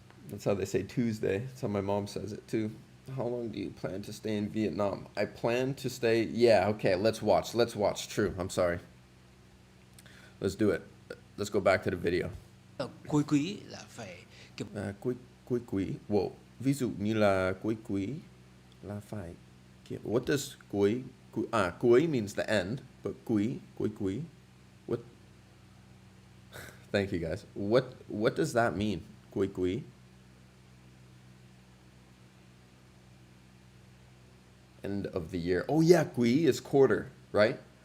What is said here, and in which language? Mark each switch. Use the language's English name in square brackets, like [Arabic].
[English] That's how they say Tuesday. That's how my mom says it too. How long do you plan to stay in Vietnam? I plan to stay, yeah, okay, let's watch. True, I'm sorry. Let's do it. Let's go back to the video. [Vietnamese] Cuối quý là phải kiểm Cuối quý. Whoa. Ví dụ như là cuối quý là phải kiểm. [English] What does cuối? Cuối means the end, but quý. What? Thank you guys. What does that mean? [Vietnamese] Cuối quý. [English] End of the year. Oh yeah, quý is quarter, right?